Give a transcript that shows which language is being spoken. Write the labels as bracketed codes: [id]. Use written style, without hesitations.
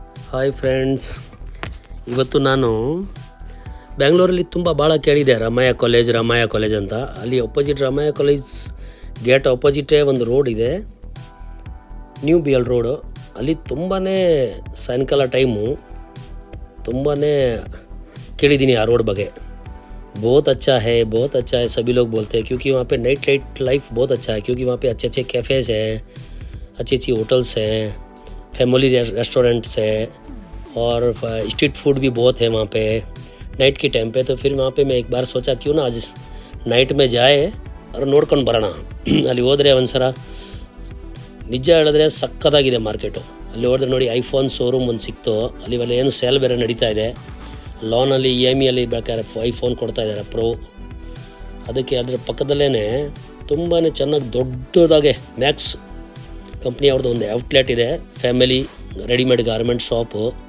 [kn] Hi friends, ಇವತ್ತು ನಾನು ಬ್ಯಾಂಗ್ಳೂರಲ್ಲಿ ಭಾಳ ಕೇಳಿದೆ ರಾಮಯ್ಯ ಕಾಲೇಜ್ ಅಂತ. ಅಲ್ಲಿ ಅಪೋಸಿಟ್ ರಾಮಯ್ಯ ಕಾಲೇಜ್ ಗೇಟ್ ಅಪೋಸಿಟೇ ಒಂದು ರೋಡ್ ಇದೆ, ನ್ಯೂ ಬಿ ಎಲ್ ರೋಡು. ಅಲ್ಲಿ ತುಂಬಾ ಸಾಯಂಕಾಲ ಟೈಮು ತುಂಬಾ ಕೇಳಿದ್ದೀನಿ ಆ ರೋಡ್ ಬಗ್ಗೆ. [hi] बहुत अच्छा है सभी लोग बोलते हैं, क्योंकि वहाँ पे नाइट लाइफ बहुत अच्छा है, क्योंकि वहाँ पे अच्छे अच्छे कैफ़ेज़ हैं, अच्छी होटल्स हैं, फैमिली रेस्टोरेंट्स है और स्ट्रीट फूड भी बहुत है वहाँ पे नाइट के टाइम पे. तो फिर वहाँ पे मैं एक बार सोचा क्यों ना आज नाइट में जाए और [kn] ನೋಡ್ಕೊಂಡು ಬರೋಣ. ಅಲ್ಲಿ ಹೋದರೆ ಒಂದ್ಸಲ ನಿಜ ಹೇಳಿದ್ರೆ ಸಕ್ಕತ್ತಾಗಿದೆ ಮಾರ್ಕೆಟು. ಅಲ್ಲಿ ಹೋದ್ರೆ ನೋಡಿ ಐಫೋನ್ ಶೋರೂಮ್ ಒಂದು ಸಿಕ್ತು. ಅಲ್ಲಿ ಇವೆಲ್ಲ ಏನು ಸೇಲ್ ಬೇರೆ ನಡೀತಾ ಇದೆ. ಲೋನಲ್ಲಿ EMIಯಲ್ಲಿ ಬೇಕಾದ್ರೆ ಐಫೋನ್ ಕೊಡ್ತಾ ಇದ್ದಾರೆ ಪ್ರೋ. ಅದಕ್ಕೆ ಅದರ ಪಕ್ಕದಲ್ಲೇ ತುಂಬಾ ಚೆನ್ನಾಗಿ ದೊಡ್ಡದಾಗೆ ಮ್ಯಾಕ್ಸ್ ಕಂಪ್ನಿ ಅವ್ರದ್ದು ಒಂದು ಔಟ್ಲೆಟ್ ಇದೆ, ಫ್ಯಾಮಿಲಿ ರೆಡಿಮೇಡ್ ಗಾರ್ಮೆಂಟ್ ಶಾಪು.